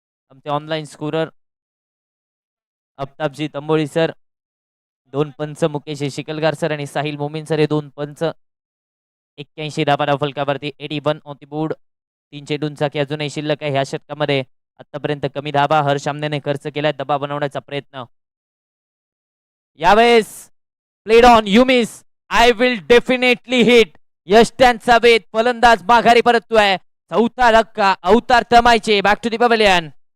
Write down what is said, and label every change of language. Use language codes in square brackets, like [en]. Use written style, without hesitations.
[mr] आमचे online scorer अफ्ताबजी तंबोळी sir, 2 पंच Mukesh Shikalgar sir आणि साहिल मोमीन सर हे 2 पंच. 81 धावा फलकावरती. [en] 81 on the board. [mr] 3 चेंडूंचा की अजूनही शिल्लक आहे. ह्या षटकामध्ये आतापर्यंत कमी धावा हर्ष आमनेने खर्च केलाय. दबाव बनवण्याचा प्रयत्न यावेळेस. [en] Played on, you miss, I will definitely hit. [mr] यष्ट्यांचा वेध, फलंदाज माघारी परततोय. चौथा धक्का, अवतार थमायचे. [en] Back to the pavilion.